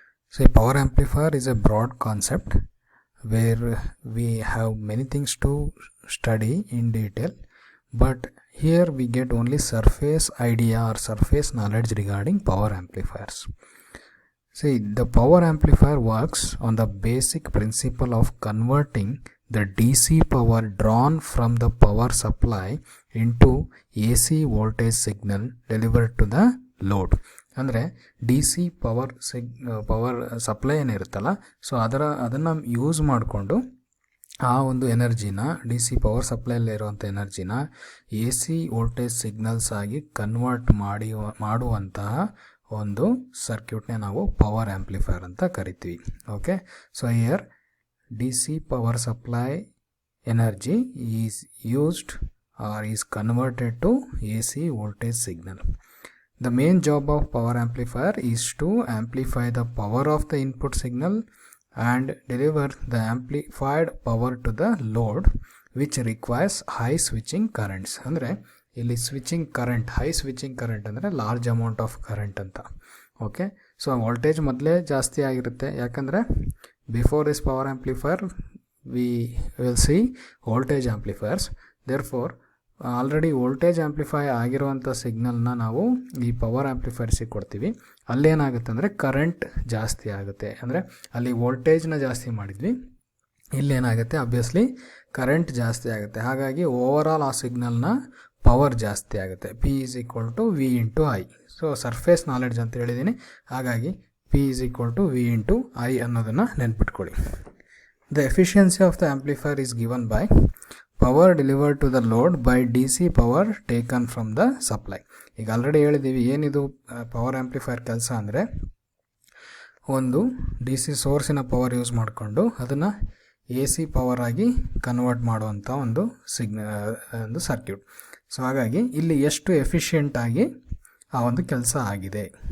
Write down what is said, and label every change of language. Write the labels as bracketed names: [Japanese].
[English] See, power amplifier is a broad concept where we have many things to study in detail, but here we get only surface idea or surface knowledge regarding power amplifiers. See, the power amplifier works on the basic principle of converting the DC power drawn from the power supply into AC voltage signal delivered to the load. [Kannada] ಅಂದರೆ D C power supply ಏನಿರುತ್ತಲ್ಲ, so ಅದನ್ನು use ಮಾಡಿಕೊಂಡು ಆ ಒಂದು ಎನರ್ಜಿನ D C power ಸಪ್ಲೈಯಲ್ಲಿ ಇರುವಂಥ ಎನರ್ಜಿನ A C voltage signals ಆಗಿ convert ಮಾಡುವಂತಹ ಒಂದು ಸರ್ಕ್ಯೂಟ್ನೇ ನಾವು ಪವರ್ ಆಂಪ್ಲಿಫೈಯರ್ ಅಂತ ಕರಿತೀವಿ. [English] Okay, so here DC power supply energy is used or is converted to AC voltage signal. The main job of power amplifier is to amplify the power of the input signal and deliver the amplified power to the load, which requires high switching currents. [Kannada] ಅಂದರೆ ಇಲ್ಲಿ [English] Switching current, high switching current ಅಂದರೆ large amount of current ಅಂತ. Okay, so voltage [Kannada] ಮೊದಲೇ ಜಾಸ್ತಿ ಆಗಿರುತ್ತೆ, ಯಾಕಂದರೆ [English] before this power amplifier we will see voltage amplifiers. [Kannada] Therefore already voltage amplify ಆಗಿರುವಂಥ ಸಿಗ್ನಲ್ನ ನಾವು ಈ ಪವರ್ ಆಂಪ್ಲಿಫೈರ್ಸಿಗೆ ಕೊಡ್ತೀವಿ. ಅಲ್ಲೇನಾಗುತ್ತೆ ಅಂದರೆ ಕರೆಂಟ್ ಜಾಸ್ತಿ ಆಗುತ್ತೆ. ಅಂದರೆ ಅಲ್ಲಿ ವೋಲ್ಟೇಜ್ನ ಜಾಸ್ತಿ ಮಾಡಿದ್ವಿ, ಇಲ್ಲೇನಾಗುತ್ತೆ ಅಬ್ವಿಯಸ್ಲಿ ಕರೆಂಟ್ ಜಾಸ್ತಿ ಆಗುತ್ತೆ. ಹಾಗಾಗಿ ಓವರಾಲ್ ಆ ಸಿಗ್ನಲ್ನ ಪವರ್ ಜಾಸ್ತಿ ಆಗುತ್ತೆ. [English] P is equal to V into I. So surface knowledge [Kannada] ಅಂತ ಹೇಳಿದ್ದೀನಿ, ಹಾಗಾಗಿ [English] P is equal to V into I [Kannada] ಅನ್ನೋದನ್ನು ನೆನ್ಪಿಟ್ಕೊಳ್ಳಿ. [English] The efficiency of the amplifier is given by power delivered to the load by DC power taken from the supply. [Kannada] ಈಗ already ಹೇಳಿದ್ದೀವಿ ಏನಿದು power amplifier ಕೆಲಸ ಅಂದರೆ, ಒಂದು ಡಿ ಸಿ ಸೋರ್ಸಿನ ಪವರ್ ಯೂಸ್ ಮಾಡಿಕೊಂಡು ಅದನ್ನು ಎ ಸಿ ಪವರ್ ಆಗಿ ಕನ್ವರ್ಟ್ ಮಾಡುವಂಥ ಒಂದು ಸರ್ಕ್ಯೂಟ್. ಸೊ ಹಾಗಾಗಿ ಇಲ್ಲಿ ಎಷ್ಟು ಎಫಿಷಿಯೆಂಟಾಗಿ ಆ ಒಂದು ಕೆಲಸ ಆಗಿದೆ.